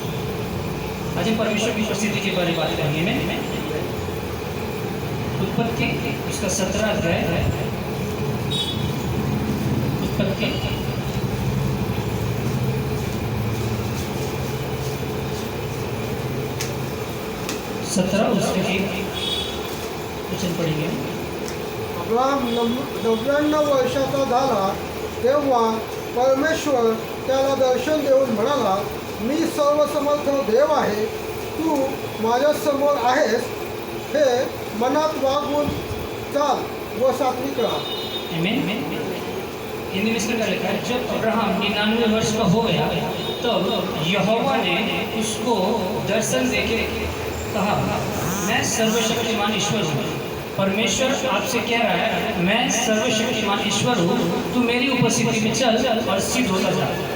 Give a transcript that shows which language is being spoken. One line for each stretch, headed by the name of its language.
Hindi: आज हम परमेश्वर की उपस्थिति के बारे में बात करेंगे। मैं उत्पत्ति उसका 17 अध्याय है, उत्पत्ति 17 उसके वचन पढ़ेंगे।
Marathi: अब्राहम 99 वर्षाचा झाला तेव्हा परमेश्वर त्याला दर्शन देऊन म्हणाला, मी सर्वसमर्थ देव आहे, तू माझ्यासमोर आहेस, हे मनात वागून चाल व सात्विक राहा। आमीन।
Hindi: हिंदी में इसका लिखा है, जब अब्राहम 99 वर्ष का हो गया तब यहोवा ने उसको दर्शन देके कहा, मैं सर्वशक्तिमान ईश्वर हूँ। परमेश्वर आपसे कह रहा है, मैं सर्वशक्तिमान ईश्वर हूँ, तू मेरी उपस्थिति में चल और सिद्ध होता जा।